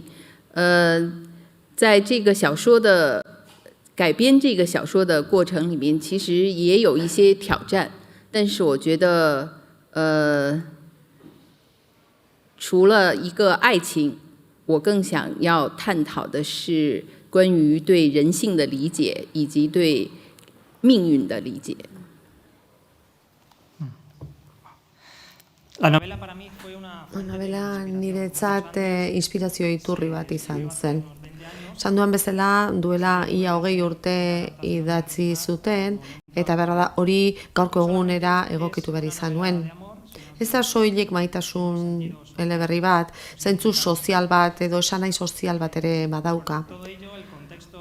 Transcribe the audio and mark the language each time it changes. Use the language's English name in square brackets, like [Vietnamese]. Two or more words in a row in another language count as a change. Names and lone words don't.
[Chinese] 在这个小说的改编这个小说的过程里面，其实也有一些挑战，但是我觉得除了一个爱情，我更想要探讨的是关于对人性的理解以及对命运的理解。 [Spanish] La novela para mí fue una... [Basque] Novela niretzat inspirazio iturri bat izan zen. Esan duan bezala, duela ia 20 urte idatzi zuten, eta berra da hori gaurko egunera egokitu behar izan nuen. Ez da soilik maitasun eleberri bat, zentzu sozial bat edo esanai sozial bat ere badauka.